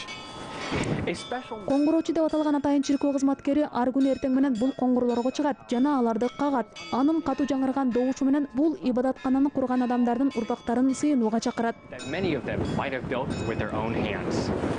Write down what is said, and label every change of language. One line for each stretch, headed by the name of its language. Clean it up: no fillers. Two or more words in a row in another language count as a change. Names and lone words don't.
Kyrgyz: Коңгуроочу деп аталган атайын чиркөө кызматкери ар күнү эртең менен бул коңгуроолорго чыгат жана аларды кагат. Анын катуу жаңырган добушу менен бул ибадаткананы курган адамдардын урпактарын сыйынууга чакырат.
English: Many of them might have built with their own hands.